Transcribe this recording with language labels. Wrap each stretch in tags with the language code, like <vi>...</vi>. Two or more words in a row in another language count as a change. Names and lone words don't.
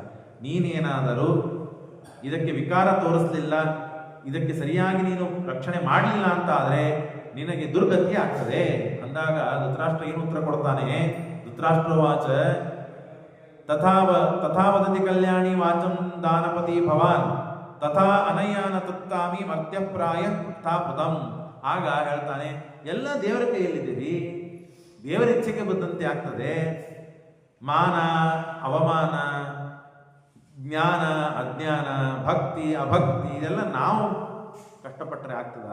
<kn>ನೀನೇನಾದರೂ ಇದಕ್ಕೆ ವಿಕಾರ ತೋರಿಸಲಿಲ್ಲ, ಇದಕ್ಕೆ ಸರಿಯಾಗಿ ನೀನು ರಕ್ಷಣೆ ಮಾಡಲಿಲ್ಲ ಅಂತ ಆದರೆ ನಿನಗೆ ದುರ್ಗತಿ ಆಗ್ತದೆ ಅಂದಾಗ ಧೃತರಾಷ್ಟ್ರ ಏನು ಉತ್ತರ ಕೊಡ್ತಾನೆ?</kn> <sa>ಧೃತರಾಷ್ಟ್ರವಾಚ ತಥಾವದತಿ ಕಲ್ಯಾಣಿ ವಾಚಂ ದಾನಪತಿ ಭವಾನ್ ತಥಾ ಅನಯಾನ ತುತ್ತಾಮಿ ಮರ್ತ್ಯಪ್ರಾಯ ಸ್ಥಾಪುತಂ.</sa> <kn>ಆಗ ಹೇಳ್ತಾನೆ, ಎಲ್ಲ ದೇವರ ಕೈಯಲ್ಲಿದ್ದೀರಿ, ದೇವರ ಇಚ್ಛೆಗೆ ಬಂದಂತೆ ಆಗ್ತದೆ. ಮಾನ ಅವಮಾನ, ಜ್ಞಾನ ಅಜ್ಞಾನ, ಭಕ್ತಿ ಅಭಕ್ತಿ ಇದೆಲ್ಲ ನಾವು ಕಷ್ಟಪಟ್ಟರೆ ಆಗ್ತದ?</kn>